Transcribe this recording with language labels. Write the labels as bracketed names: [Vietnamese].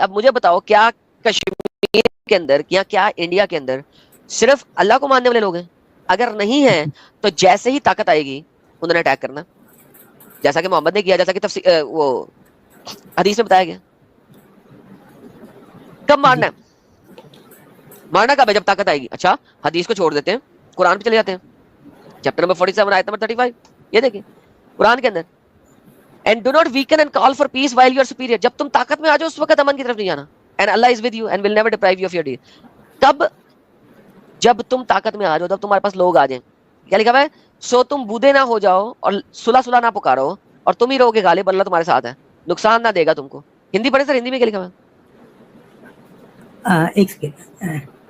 [Urdu] اب مجھے بتاؤ کیا کشمیر کے اندر یا کیا انڈیا کے اندر صرف اللہ کو ماننے والے لوگ ہیں؟ اگر نہیں ہیں تو جیسے ہی طاقت آئے گی انہوں نے اٹیک کرنا, جیسا کہ محمد نے کیا, جیسا کہ وہ حدیث میں بتایا گیا. کب مارنا ہے؟ مارنا کب ہے؟ جب طاقت آئے گی. اچھا حدیث کو چھوڑ دیتے ہیں, قرآن پہ چلے جاتے ہیں, چیپٹر نمبر 47 آیت نمبر 35. یہ دیکھیں قرآن کے اندر, [English] and do not weaken and call for peace while you are superior. [Urdu] جب تم طاقت میں آ جاؤ اس وقت امن کی طرف نہیں جانا. [English] and Allah is with you and will never deprive you of your deed. [Urdu] کب؟ جب تم طاقت میں آ جاؤ, جب تمہارے پاس لوگ آ جائیں. کیا لکھا ہوا ہے؟ سو تم بودے نہ ہو جاؤ اور صلح نہ پکارو اور تم ہی رہو گے غالب, اللہ تمہارے ساتھ ہے, نقصان نہ دے گا تم کو. ہندی پڑھے سر, ہندی میں کیا لکھا ہوا ہے؟ ایک سیکنڈ.